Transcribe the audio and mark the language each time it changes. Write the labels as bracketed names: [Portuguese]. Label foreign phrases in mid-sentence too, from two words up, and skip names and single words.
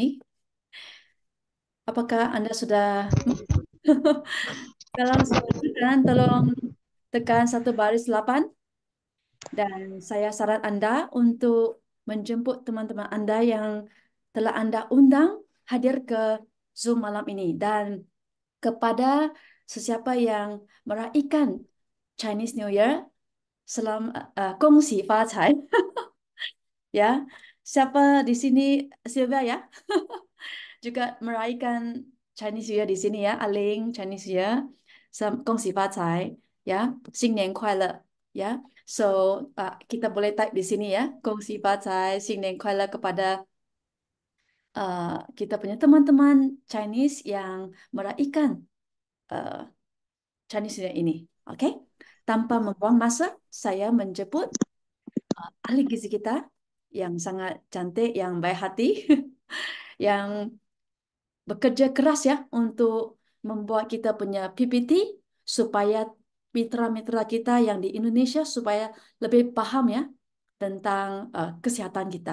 [Malay] Apakah Anda sudah Kalau sudah tekan, tolong tekan satu baris 8 dan saya saran Anda untuk menjemput teman-teman Anda yang telah Anda undang hadir ke Zoom malam ini dan kepada sesiapa yang meraihkan [English] Chinese New Year, [Malay] kongsi [Chinese] 发财 [Malay] ya. Siapa di sini Sylvia ya? Juga meraihkan [English] Chinese New Year [Malay] di sini ya, Aling [English] Chinese New Year, [Chinese] 恭喜发财 ya, 新年快乐 ya. [Malay] So kita boleh type di sini ya, [Chinese] 恭喜发财, 新年快乐 [Malay] kepada kita punya teman-teman Chinese yang meraihkan uh, [English] Chinese New Year [Malay] ini. Oke, tanpa membuang masa, saya menjemput ahli gizi kita yang sangat cantik, yang baik hati, yang bekerja keras ya untuk membuat kita punya PPT supaya mitra-mitra kita yang di Indonesia supaya lebih paham ya tentang kesehatan kita.